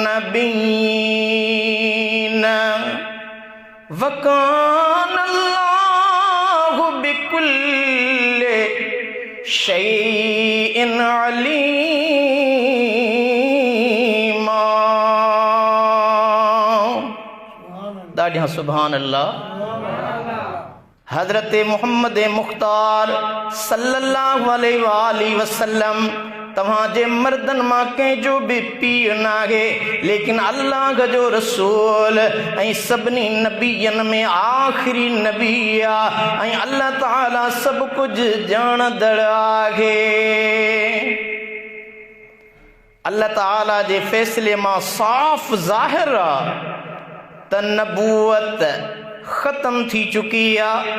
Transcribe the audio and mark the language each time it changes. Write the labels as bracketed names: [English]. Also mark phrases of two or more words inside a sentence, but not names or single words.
[Arabic] نبيين وكان الله بكل شيء عليما. [Sindhi] दाढ़ियां [Arabic] سبحان الله. [Sindhi] हजरत मुहम्मद मुख्तार [Arabic] صلى الله عليه وسلم [Sindhi] तव्हांजे मर्दन मां कंहिंजो बि पीउ नाहे, लेकिन अल्लाह जो रसूल ऐं सभिनी नबीयनि में आख़िरी नबी आहे ऐं अल्लाह ताला सभु कुझु ॼाणंदड़ आहे। अल्लाह ताला जे फ़ैसिले मां साफ़ ज़ाहिर आहे त नबूवत ख़त्म थी चुकी आहे।